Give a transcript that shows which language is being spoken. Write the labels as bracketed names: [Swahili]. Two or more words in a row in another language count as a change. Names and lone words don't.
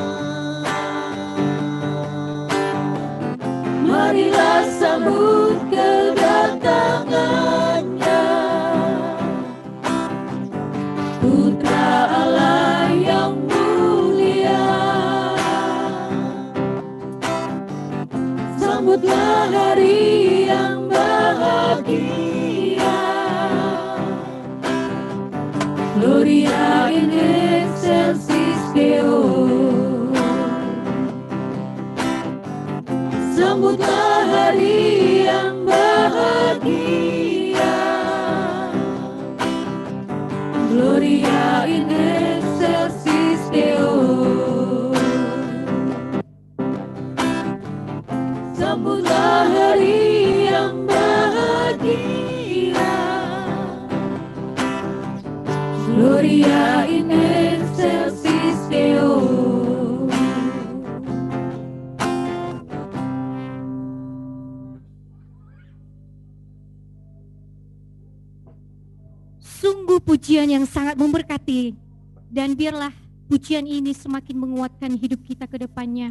[Indonesian] marilah sambut kedatangannya. Putra Allah yang mulia, sambutlah hari yang bahagia. [Latin] Gloria in excelsis Deo. [Indonesian] Sambutlah hari yang bahagia. [Latin] Gloria in excelsis Deo. [Indonesian] Sambutlah hari yang bahagia. [Latin] Gloria in excelsis Deo. [Indonesian] Sungguh pujian yang sangat memberkati, dan biarlah pujian ini semakin menguatkan hidup kita ke depannya.